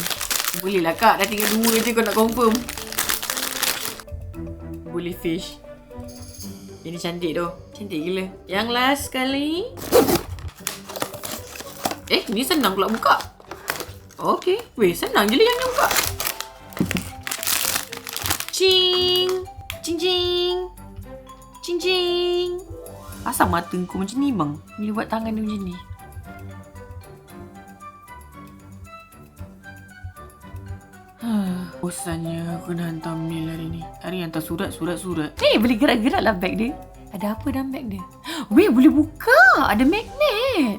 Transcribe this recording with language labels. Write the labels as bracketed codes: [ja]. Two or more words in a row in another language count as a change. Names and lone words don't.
[ms] Boleh lah kak, dah tinggal 2 je kau nak confirm. [en] Bully fish. [ms] Ini cantik tu. Cantik gila. Yang last sekali. Ni senang pula buka. Okay. Weh, senang je lah yang ni buka. Cing. Cing cing. Cing cing. Asal mata kau macam ni bang? Bila buat tangan dia macam ni. Bosannya aku nak hantar mail hari ni. Hari hantar surat. Boleh gerak-gerak lah bag dia. Ada apa dalam bag dia? Weh, boleh buka. Ada magnet.